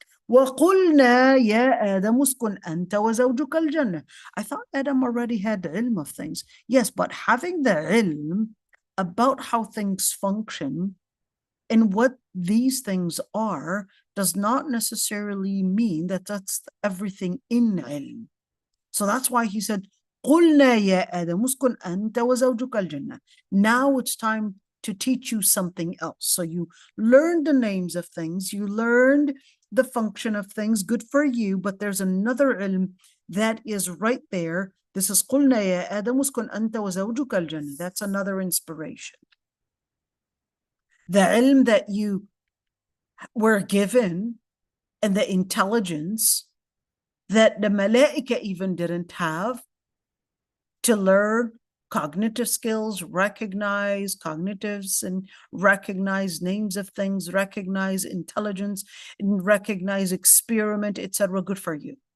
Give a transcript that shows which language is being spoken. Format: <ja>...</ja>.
<ar>وَقُلْنَا يَا آدَمُ اسْكُنْ أَنْتَ وَزَوْجُكَ الْجَنَّةَ.</ar> <en>I thought Adam already had ilm of things. Yes, but having the ilm about how things function and what these things are does not necessarily mean that that's everything in ilm. So that's why he said,</en> <ar>قُلْنَا يَا آدَمُ اسْكُنْ أَنْتَ وَزَوْجُكَ الْجَنَّةَ.</ar> <en>Now it's time to teach you something else. So you learned the names of things, you learned the function of things, good for you, but there's another ilm that is right there. This is</en> <ar>قُلْنَا يَا آدَمُ اسْكُنْ أَنْتَ وَزَوْجُكَ الْجَنَّةَ.</ar> <en>That's another inspiration. The ilm that you were given and the intelligence that the malaika even didn't have to learn cognitive skills, recognize cognitives and recognize names of things, recognize intelligence, and recognize experiment, etc. Good for you.</en>